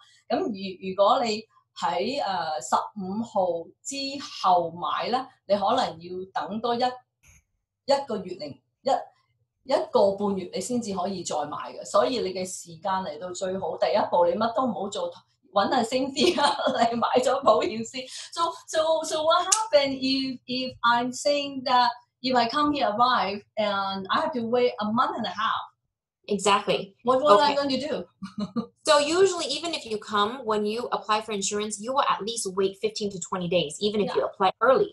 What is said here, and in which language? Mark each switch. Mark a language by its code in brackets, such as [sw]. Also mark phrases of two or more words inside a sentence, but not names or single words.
[yue] 咁如果你喺15號之後買咧，你可能要等多一個月零一個半月，你先至可以再買嘅。所以你嘅時間嚟到最好，第一步你乜都唔好做，揾下先知嚟買咗保險先。 [en] So what happened if I'm saying that if I come here arrive and I have to wait a month and a half? Exactly. What am I going to do? So usually, even if you come, when you apply for insurance, you will at least wait 15 to 20 days, even if you apply early.